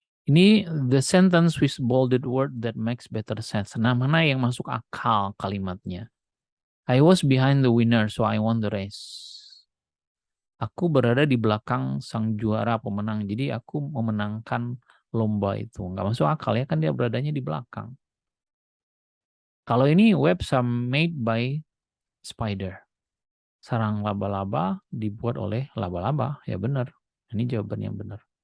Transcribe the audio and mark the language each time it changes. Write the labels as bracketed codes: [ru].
[en] Ini the sentence with bolded word that makes better sense. [id] Nah, mana yang masuk akal kalimatnya? [en] I was behind the winner, so I won the race. [id] Aku berada di belakang sang juara pemenang, jadi aku memenangkan lomba itu. Nggak masuk akal ya, kan dia beradanya di belakang. Kalau ini [en] webs are made by spider. [id] Sarang laba-laba dibuat oleh laba-laba. Ya benar. Ini jawaban yang benar.